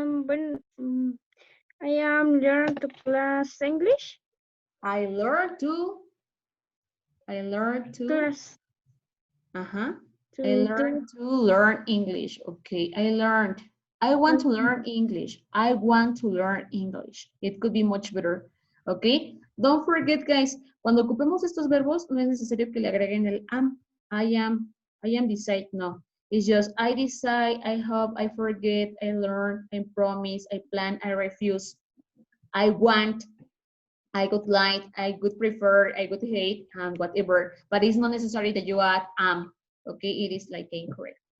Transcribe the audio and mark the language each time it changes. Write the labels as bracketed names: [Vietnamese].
[English] I am learning to class English. I learned to Class. I To learned to learn English. Okay, I want to learn English. I want to learn English. It could be much better. Okay, don't forget, guys, [Spanish] cuando ocupemos estos verbos, no es necesario que le agreguen el am. [English] I am decide, no. It's just I decide, I hope, I forget, I learn, I promise, I plan, I refuse, I want, I would like, I would prefer, I would hate, and whatever. But it's not necessary that you add okay? It is like incorrect.